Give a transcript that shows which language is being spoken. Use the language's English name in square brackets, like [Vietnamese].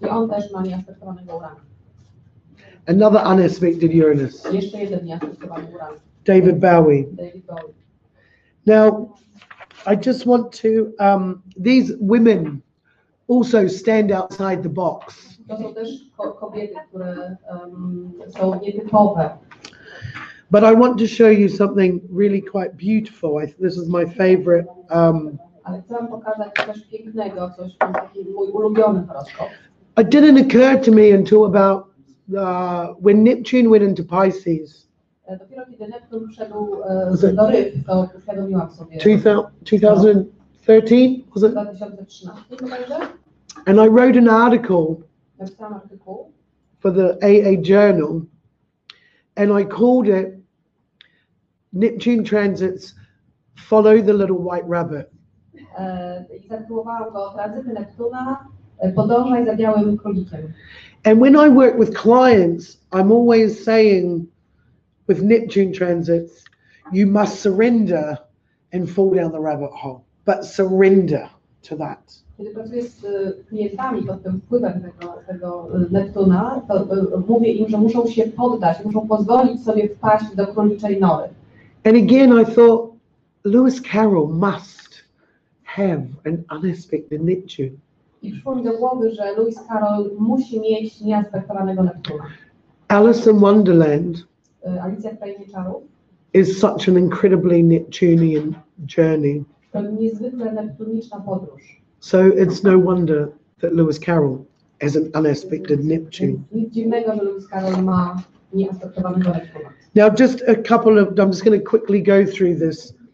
[Polish] I on też ma nieaspektowanego Urana. [English] Another unaspected Uranus. [Polish] Jeszcze jeden nieaspektowany Uran. [English] David Bowie. [Polish] David Bowie. [English] Now, I just want to, these women also stand outside the box. [Polish] To są też kobiety, które są nietypowe. [English] But I want to show you something really quite beautiful. This is my favorite. [Polish] Ale chcę wam pokazać coś pięknego, coś taki mój ulubiony horoskop. [English] It didn't occur to me until about when Neptune went into Pisces. [Polish] Dopiero kiedy Neptun wszedł do ryb, to uświadomiłam sobie. [English] 2013 was it? [Polish] 2013 bodajże. [English] And I wrote an article [Polish] Napisałam artykuł [English] for the AA Journal, and I called it Neptune Transits Follow the Little White Rabbit. [Polish] I zatytułowałam go Tranzyty Neptuna, podążaj za białym królikiem. [English] And when I work with clients, I'm always saying with Neptune transits, you must surrender and fall down the rabbit hole, but surrender to that. [Polish] Kiedy pracuję z klientami pod tym wpływem tego Neptuna, to mówię im, że muszą się poddać, muszą pozwolić sobie wpaść do króliczej nory. [English] And again, I thought Lewis Carroll must have an unaspected Neptune. [Polish] I przyszło mi do głowy, że Lewis Carroll musi mieć nieaspektowanego Neptuna. [English] Alice in Wonderland [Polish] Alicja w Krainie Czarów [English] is such an incredibly Neptunian journey. [Polish] to niezwykle neptuniczna podróż. [English] So it's no wonder that Lewis Carroll has an unaspected Neptune. [Polish] Nic dziwnego, że Lewis Carroll ma nieaspektowanego Neptuna. [English] Now, just a couple of, I'm just going to quickly go through this.